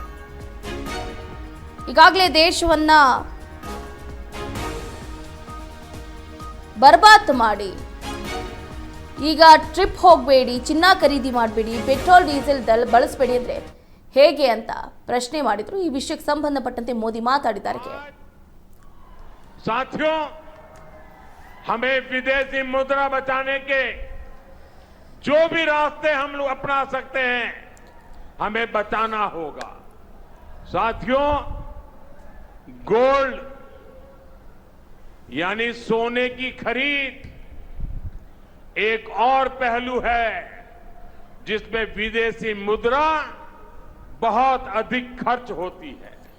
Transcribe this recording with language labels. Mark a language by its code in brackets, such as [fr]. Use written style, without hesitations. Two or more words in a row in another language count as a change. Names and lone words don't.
[kn] ಈಗಾಗಲೇ ದೇಶವನ್ನ ಬರ್ಬಾದ್ ಮಾಡಿ ಈಗ ಟ್ರಿಪ್ ಹೋಗಬೇಡಿ, ಚಿನ್ನ ಖರೀದಿ ಮಾಡಬೇಡಿ, ಪೆಟ್ರೋಲ್ ಡೀಸೆಲ್ ಬಳಸಬೇಡಿ ಅಂದ್ರೆ ಹೇಗೆ ಅಂತ ಪ್ರಶ್ನೆ ಮಾಡಿದ್ರು. ಈ ವಿಷಯಕ್ಕೆ ಸಂಬಂಧಪಟ್ಟಂತೆ ಮೋದಿ ಮಾತಾಡಿದ್ದಾರೆ. [hi] साथियों, हमें विदेशी मुद्रा बचाने के जो भी रास्ते हम लोग अपना सकते हैं, हमें बचाना होगा. साथियों, गोल्ड यानी सोने की खरीद एक और पहलू है जिसमें विदेशी मुद्रा बहुत अधिक खर्च होती है.